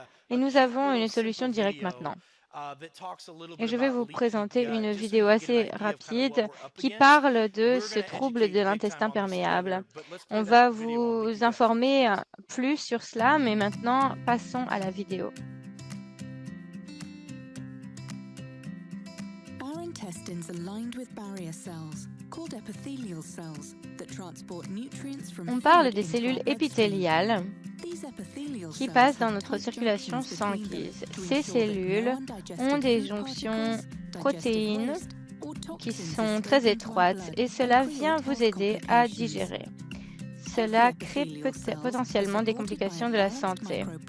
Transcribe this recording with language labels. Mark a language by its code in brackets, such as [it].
[fr] Et nous avons une solution directe maintenant. Et je vais vous présenter une vidéo assez rapide qui parle de ce trouble de l'intestin perméable. On va vous informer plus sur cela, mais maintenant, passons à la vidéo. [en] Our intestines are lined with barrier cells, called epithelial cells, that transport nutrients from [fr] On parle des cellules épithéliales qui passent dans notre circulation sanguine. Ces cellules ont des jonctions protéines qui sont très étroites et cela vient vous aider à digérer. Cela crée potentiellement des complications de la santé.